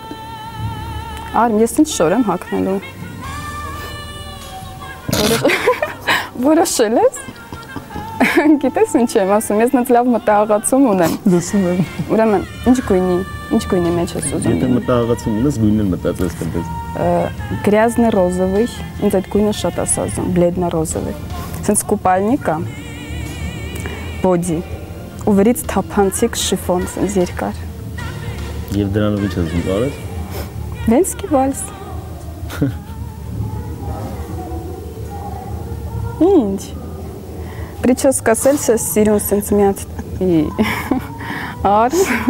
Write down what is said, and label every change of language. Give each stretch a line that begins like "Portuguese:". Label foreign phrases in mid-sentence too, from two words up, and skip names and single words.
Armenian: Արմ, ես ինչ շոր եմ հագնելու։ Որոշել ես։ Գիտես ինչ եմ ասում, ես նենց լավ մտահղացում ունեմ։ Լսում եմ։ Ուրեմն, ինչ գույնի մեջ ես ուզում։ Եթե մտահղացում ունես, գույնն մտածես կտես։
Russian: Грязно-розовый,
Armenian: ինձ այդ գույնը շատ ասազում,
Russian: бледно-розовый։
Armenian: Սենց կուպալնիկա, բոդի, ու վերից թափանցիկ շիֆոն, սենց երկար։ Եվ դրանով ինչ ես զուգարես։
Russian: Венский вальс։
Armenian: Ինչ։ Прическа սելս ես սիրուն սենց միած ար։